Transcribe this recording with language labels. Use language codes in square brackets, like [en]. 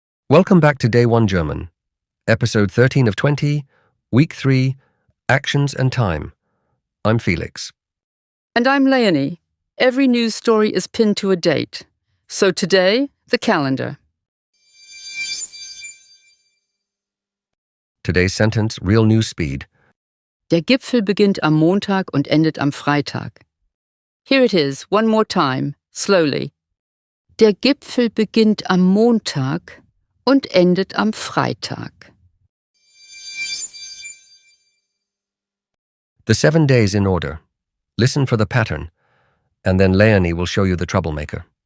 [en] Welcome back to Day 1 German, Episode 13 of 20, Week 3, Actions and Time. I'm Felix. And I'm Leonie. Every news story is pinned to a date. So today, the calendar. Today's sentence, real news speed. [de] Der Gipfel beginnt am Montag und endet am Freitag. [en] Here it is, one more time, slowly. [de] Der Gipfel beginnt am Montag und endet am Freitag. [en] The 7 days in order. Listen for the pattern, and then Leonie will show you the troublemaker.